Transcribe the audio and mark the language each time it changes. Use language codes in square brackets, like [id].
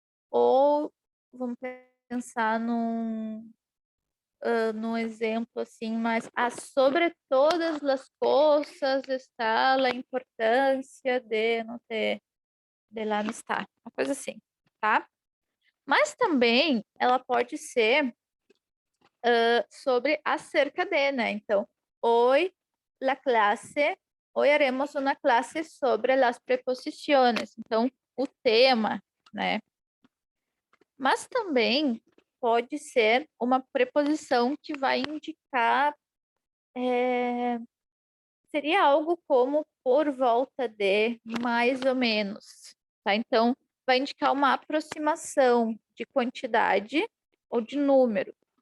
[pt] Ou vamos pensar num exemplo assim, mas sobre todas as coisas está a importância de não ter de lá não estar, uma coisa assim, tá? Mas também ela pode ser sobre acerca de, né? Então, hoy [es] la clase, hoy haremos una clase sobre las preposiciones. [pt] Então, o tema, né? Mas também pode ser uma preposição que vai indicar, seria algo como por volta de, mais ou menos, tá? Então, vai indicar uma aproximação de quantidade ou de número.